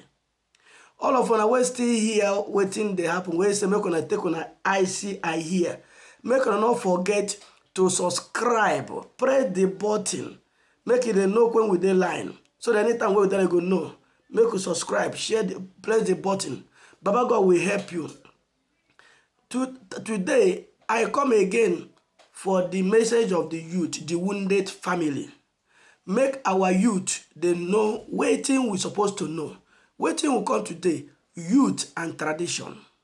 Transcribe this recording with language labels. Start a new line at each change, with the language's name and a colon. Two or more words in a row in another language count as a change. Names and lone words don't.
Nigerian Pidgin: All of una wey still here wetin dey happen, wey say make una take una eye see eye hear. Make una not forget to subscribe, press the button, make it dey know when we dey line. So that anytime we dey go know, make you subscribe, share, press the button. Baba God will help you. Today, I come again for the message of the youth, the wounded family. Make our youth they know wetin we supposed to know. Wetin we come today, youth and tradition.